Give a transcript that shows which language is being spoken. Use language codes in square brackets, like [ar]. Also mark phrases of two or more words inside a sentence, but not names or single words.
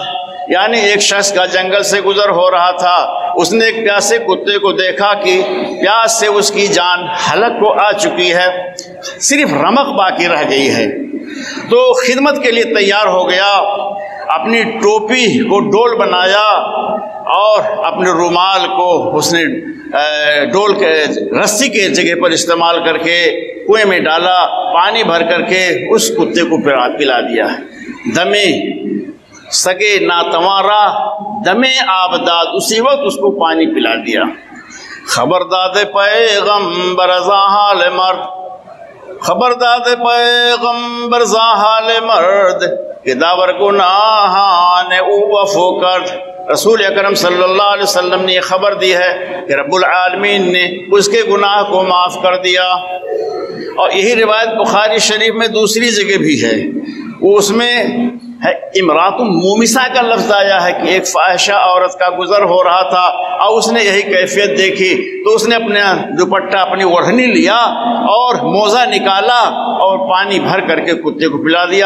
[ur] یعنی ایک شخص کا جنگل سے گزر ہو رہا تھا، اس نے ایک پیاسے کتے کو دیکھا کہ پیاس سے اس کی جان ہلک کو آ چکی ہے، صرف رمق باقی رہ گئی ہے، تو خدمت کے لیے تیار ہو گیا اپنی ٹوپی کو ڈول بنایا اور اپنے رومال کو اس نے ڈول کے رسی کے جگہ پر استعمال کر کے کنویں میں ڈالا، پانی بھر کر کے اس کتے کو پلا دیا۔ [fa] دمے سگے ناتوارا دمے آبداد، [ur] اسی وقت اس کو پانی پلا دیا۔ [fa] خبرداد پیغمبر زاحال مرد، خبرداد پیغمبر زاحال مرد کہ داور گناہان او وفو کرد۔ [ur] رسول اکرم صلی اللہ علیہ وسلم نے یہ خبر دی ہے کہ رب العالمین نے اس کے گناہ کو معاف کر دیا۔ اور یہی روایت بخاری شریف میں دوسری جگہ بھی ہے، اس میں ہے [ar] امرات مومسہ [ur] کا لفظ آیا ہے کہ ایک فاحشہ عورت کا گزر ہو رہا تھا اور اس نے یہی کیفیت دیکھی تو اس نے اپنا دوپٹہ اپنی اوڑھنی لیا اور موزہ نکالا اور پانی بھر کر کے کتے کو پلا دیا۔